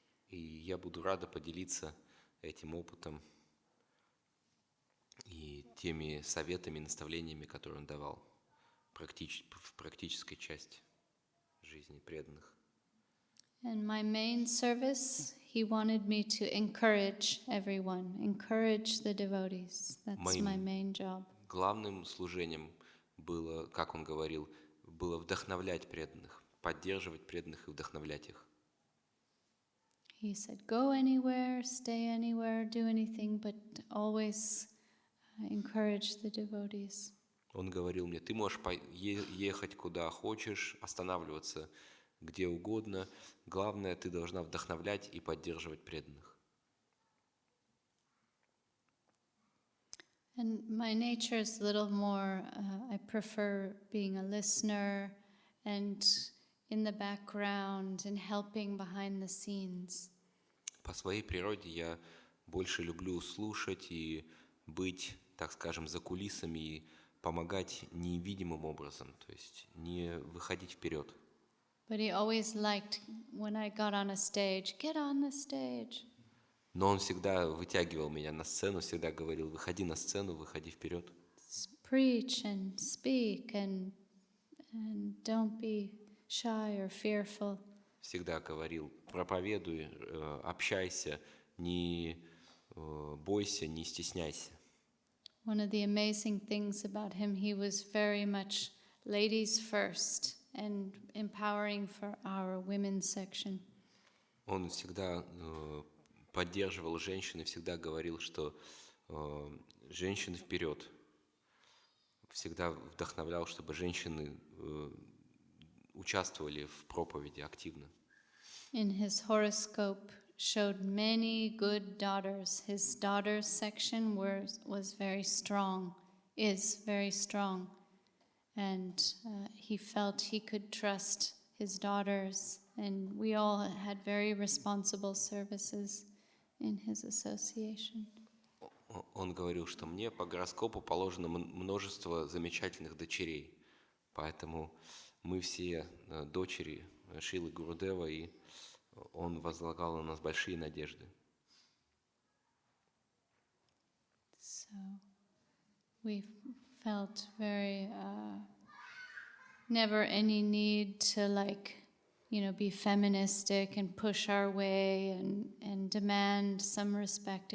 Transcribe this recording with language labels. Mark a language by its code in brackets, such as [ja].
[ru] И я буду рада поделиться этим опытом и теми советами, наставлениями, которые он давал в практической части жизни преданных. [en] And my main service, he wanted me to encourage everyone, encourage the devotees. That's my main job. [ru] Главным служением было, как он говорил, было вдохновлять преданных, поддерживать преданных и вдохновлять их. [en] He said, go anywhere, stay anywhere, do anything, but always encourage the devotees. [ru] Он говорил мне, ты можешь ехать куда хочешь, останавливаться где угодно. Главное, ты должна вдохновлять и поддерживать преданных. [en] And my nature is a little more, I prefer being a listener and in the background and helping behind the scenes. [ru] По своей природе я больше люблю слушать и быть, так скажем, за кулисами и помогать невидимым образом, то есть не выходить вперед. [en] But he always liked when I got on a stage, get on the stage. [ru] Но он всегда вытягивал меня на сцену, всегда говорил, выходи на сцену, выходи вперед. [en] Preach and speak and don't be shy or fearful. [ru] Всегда говорил, проповедуй, общайся, не бойся, не стесняйся. [en] One of the amazing things about him, he was very much ladies first and empowering for our women's section. [ru] Он всегда поддерживал женщин и всегда говорил, что женщины вперед. Всегда вдохновлял, чтобы женщины участвовали в проповеди активно. [en] In his horoscope showed many good daughters. His daughters section was very strong, is very strong. And he felt he could trust his daughters. And we all had very responsible services in his association. [ru] Он говорил, что мне по гороскопу положено множество замечательных дочерей. Поэтому мы все дочери Шрилы Гурудева, и он возлагал на нас большие надежды. [en] So we felt very, never any need to be feministic and push our way and demand some respect.